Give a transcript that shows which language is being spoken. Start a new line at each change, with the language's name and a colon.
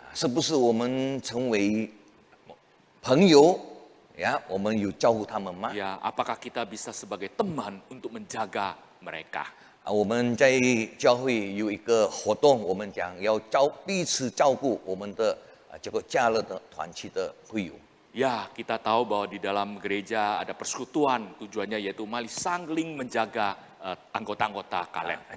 Chinese: 是不是我们成为朋友呀？我们有照顾他们吗？
Indonesian: Ya, apakah kita bisa sebagai teman untuk menjaga mereka?
Chinese: 我们在教会有一个活动，我们讲要彼此照顾我们的这个加勒的团契的会友。
Indonesian: Ya, kita tahu bahwa di dalam gereja ada persekutuan, tujuannya yaitu saling menjaga anggota-anggota Kaleb.